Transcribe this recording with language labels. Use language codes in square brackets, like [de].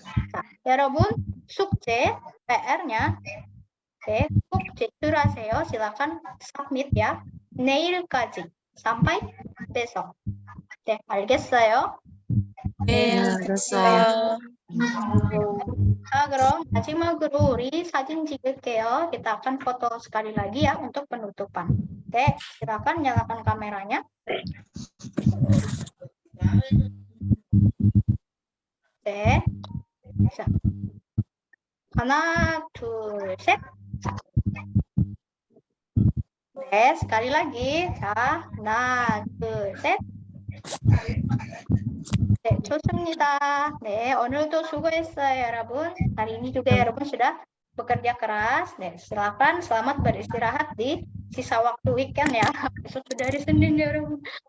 [ko] 자, 여러분 숙제 PR-nya, 꼭 제출하세요. [id] silakan submit ya. [ko] 내일까지 [id] sampai besok. [ko] 네, 알겠어요? 네, 알겠어요. 자, 그럼 마지막으로 우리 사진 찍을게요. [id] Kita akan foto sekali lagi ya untuk penutupan. Oke, silakan nyalakan kameranya. [ko] 네. 자, 하나, 둘, 셋. 네, [id] sekali lagi. [ko] 자, 하나, 둘, 셋. 네, 좋습니다. 네, 오늘도 수고했어요, 여러분. [id] Hari ini juga [ko] 여러분 [id] sudah bekerja keras. 네, silakan selamat beristirahat di sisa waktu weekend ya. Besok sudah hari Senin ya, [ko] 여러분.